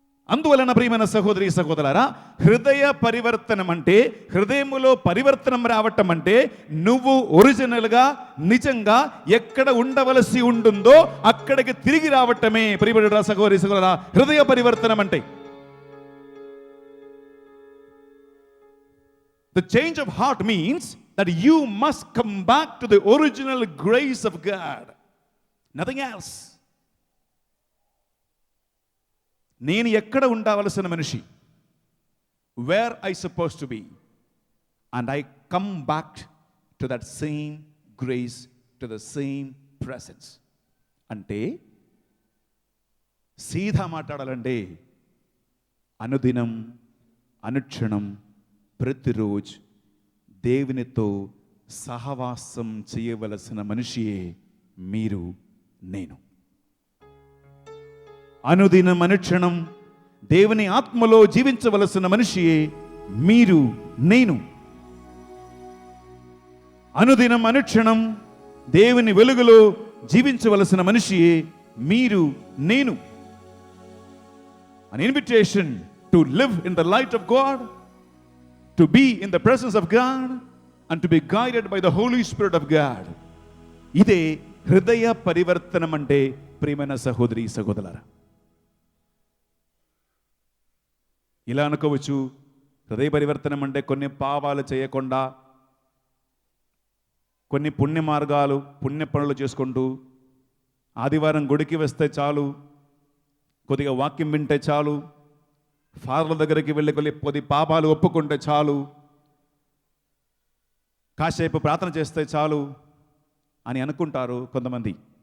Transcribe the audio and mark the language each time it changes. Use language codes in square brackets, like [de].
[te] అందువలన ప్రియమైన సహోదరి సహోదరులారా, హృదయ పరివర్తనం అంటే, హృదయములో పరివర్తనం రావటం అంటే, నువ్వు ఒరిజినల్గా నిజంగా ఎక్కడ ఉండవలసి ఉంటుందో అక్కడికి తిరిగి రావటమే ప్రియమైన సహోదరి సహోదరులారా హృదయ పరివర్తనం అంటే. [en] The change of heart means that you must come back to the original grace of God. Nothing else. [te] నేను ఎక్కడ ఉండవలసిన మనిషి, [en] Where I suppose to be, and I come back to that same grace, to the same presence. [te] అంటే సీదా మాట్లాడాలంటే అనుదినం అనుక్షణం ప్రతిరోజు దేవునితో సహవాసం చేయవలసిన మనిషియే మీరు, నేను. అనుదినం అనుక్షణం దేవుని ఆత్మలో జీవించవలసిన మనిషియే మీరు, నేను. అనుదినం అనుక్షణం దేవుని వెలుగులో జీవించవలసిన మనిషియే మీరు, నేను. [en] An invitation to live in the light of God, to be in the presence of God and to be guided by the Holy Spirit of God. [te] ఇదే హృదయ పరివర్తనం అంటే ప్రియమైన సహోదరి సహోదరులారా. ఇలా అనుకోవచ్చు, హృదయ పరివర్తనం అంటే కొన్ని పాపాలు చేయకుండా, కొన్ని పుణ్య మార్గాలు పుణ్య పనులు చేసుకుంటూ, ఆదివారం గుడికి వస్తే చాలు, కొద్దిగా వాక్యం వింటే చాలు, ఫాదర్ల దగ్గరికి వెళ్ళి కొద్ది పాపాలు ఒప్పుకుంటే చాలు, కాసేపు ప్రార్థన చేస్తే చాలు అని అనుకుంటారు కొంతమంది.